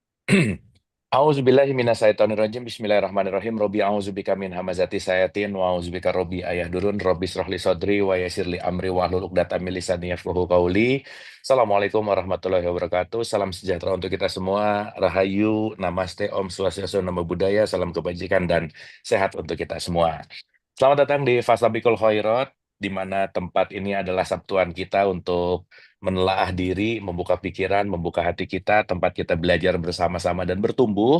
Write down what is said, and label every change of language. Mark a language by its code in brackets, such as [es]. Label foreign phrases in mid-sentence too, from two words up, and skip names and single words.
[ar] أعوذ بالله من الشيطان الرجيم. بسم الله الرحمن الرحيم. رب أعوذ بك من همزات الشياطين وأعوذ بك رب أن يحضرون. رب اشرح لي صدري ويسر لي أمري واحلل عقدة من لساني يفقهوا قولي. السلام عليكم ورحمة الله وبركاته. [id] Salam sejahtera untuk kita semua. Rahayu, namaste, [sa] Om Swastiastu, [pi] Namo Buddhaya, [id] salam kebajikan dan sehat untuk kita semua. Selamat datang di Fastabikul Khairat, di mana tempat ini adalah sabtuan kita untuk menelaah diri, membuka pikiran, membuka hati kita, tempat kita belajar bersama-sama dan bertumbuh.